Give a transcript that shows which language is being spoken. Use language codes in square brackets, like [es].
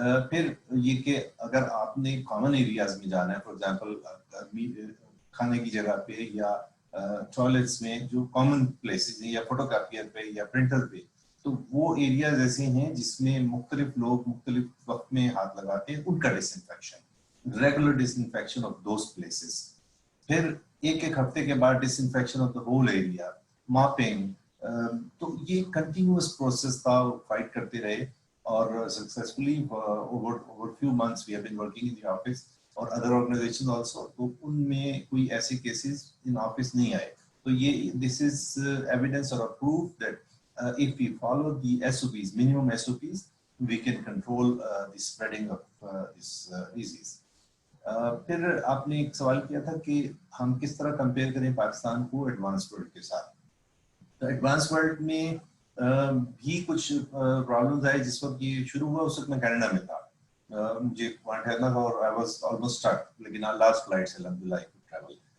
[ur] پھر یہ کہ اگر آپ نے کامن ایریاز میں جانا ہے، [en] for example [ur] کھانے کی جگہ پہ یا ٹوائلٹس میں جو کامن پلیسز ہیں، یا فوٹو کاپیئر پہ یا پرنٹر پہ، تو وہ ایریاز ایسے ہیں جس میں مختلف لوگ مختلف وقت میں ہاتھ لگاتے ہیں، ان کا ڈس infection, regular dish infection of those places. پھر ایک ہفتے کے بعد ڈس infection of the whole area, ماپنگ. تو یہ کنٹینیوس پروسیس تھا، فائٹ کرتے رہے اور successfully [en] over few months we have been working in the office [ur] اور other organizations also. تو ان میں کوئی ایسے کیسز ان آفس نہیں آئے. [en] تو یہ this is evidence or a proof that if we follow the SOPs, minimum SOPs, we can control the spreading of this disease. [ur] پھر آپ نے ایک سوال کیا تھا کہ ہم کس طرح کمپیئر کریں پاکستان کو ایڈوانس ورلڈ کے ساتھ. تو ایڈوانس ورلڈ میں بھی کچھ پرابلمز آئے. جس وقت یہ شروع ہوا اس وقت میں کینیڈا میں تھا، مجھے وہاں ٹھہرنا تھا اور [en] I was almost stuck, [ur] لیکن لاسٹ فلائٹ سے الحمدللہ [en] I could travel.